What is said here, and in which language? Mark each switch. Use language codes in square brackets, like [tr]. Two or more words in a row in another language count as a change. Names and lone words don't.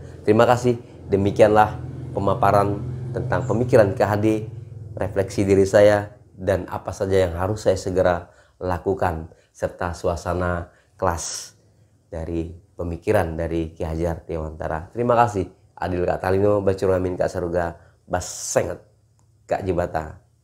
[id] Terima kasih, demikianlah pemaparan tentang pemikiran Ki Hadi, refleksi diri saya, dan apa saja yang harus saya segera lakukan, serta suasana kelas dari pemikiran dari Ki Hajar Dewantara. Terima kasih. [knx] Adil Kak Talino, Bacur Amin Kak Saruga, Bas Senget Kak Jibata.